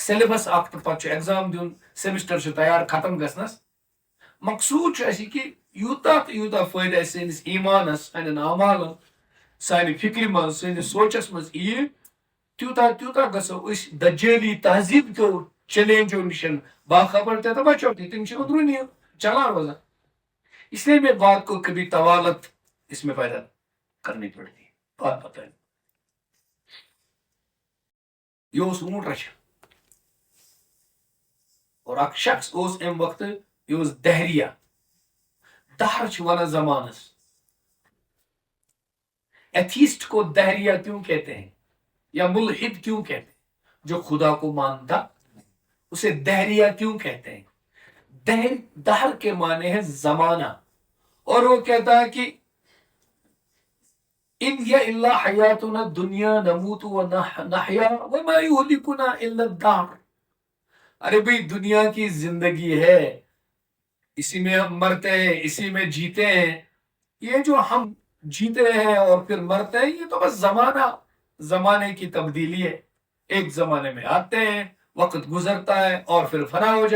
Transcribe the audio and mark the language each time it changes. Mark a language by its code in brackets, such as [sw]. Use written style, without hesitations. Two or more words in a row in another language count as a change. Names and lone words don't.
[ks] سیلبس اکھ تہٕ پتہٕ چھُ ایگزام دیُن سیمسٹر چھُ تیار ختم گژھنس مقصوٗد چھُ اَسہِ یہِ کہِ یوٗتاہ تہٕ یوٗتاہ فٲیدٕ اَسہِ سٲنِس ایٖمانس سانٮ۪ن اعمالن سانہِ فکرِ منٛز سٲنِس سونٛچس منٛز یِیہِ تیوٗتاہ تیوٗتاہ گژھو أسۍ دجٲلی تہذیٖب کیو چیلینجو نِش باخبر تہِ تہٕ بچو تہِ تِم چھِ أنٛدروٗنی چلان روزان [ur] اس لیے میں بات کو کبھی طوالت اس میں پیدا کرنی پڑتی بات بتائیں [ks] یہ اوس اونٹ رچھان اور اکھ شخص اوس امہِ وقتہٕ یہِ اوس دہریا دہر چھِ ونان زمانس [ur] ایتھیسٹ کو دہریا کیوں کہتے ہیں یا ملحد کیوں کہتے ہیں جو خدا کو مانتا اسے دہریا کیوں کہتے ہیں دہر کے معنی ہے زمانہ اور وہ کہتا ہے کہ [ar] ان ہی الا حیاتنا دنیا نموت و نحیا وما یہلکنا الا الدہر [ur] ارے بھائی دنیا کی زندگی ہے اسی میں ہم مرتے ہیں اسی میں جیتے ہیں یہ جو ہم جیتے ہیں اور پھر مرتے ہیں یہ تو بس زمانے کی تبدیلی ہے ایک زمانے میں آتے ہیں وقت گزرتا ہے اور پھر فنا ہو